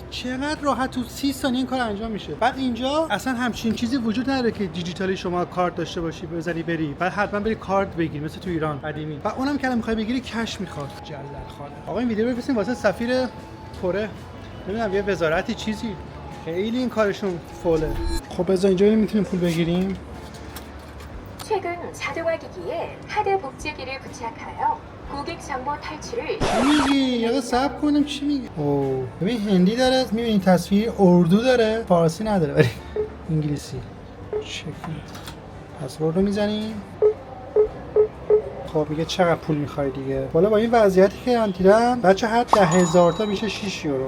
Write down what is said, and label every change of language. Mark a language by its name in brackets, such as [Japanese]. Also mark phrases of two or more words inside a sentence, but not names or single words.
[Persian] چقدر راحت تو 30 ثانیه این کار انجام میشه. بعد اینجا اصلا همچین چیزی وجود نداره که دیجیتالی شما کارت داشته باشی بزنی بری. بعد حتما بری کارت بگیری مثل تو ایران قدیمی. و اونم که می‌خوای بگیری کش می‌خواد. جلل خاله. آقا این ویدیو رو بفرستین واسه سفیر کره. نمیدونم یه وزارتی چیزی. خیلی این کارشون فوله. خب بذار اینجا میتونیم پول بگیریم. [Korean] 최근 자동화기기에 하드 복제기를 부착하여 고객 정보 탈출을 [Persian] میگی یه صبر کنیم چی میگی؟ اوه ببین هندی داره، میبینی تصویر، اردو داره، فارسی نداره ولی انگلیسی. چک پسورد رو میزنیم. خب میگه چقدر پول میخوای دیگه. والا با این وضعیتی که من دیدم بچه هر 10000 تا میشه 6 یورو.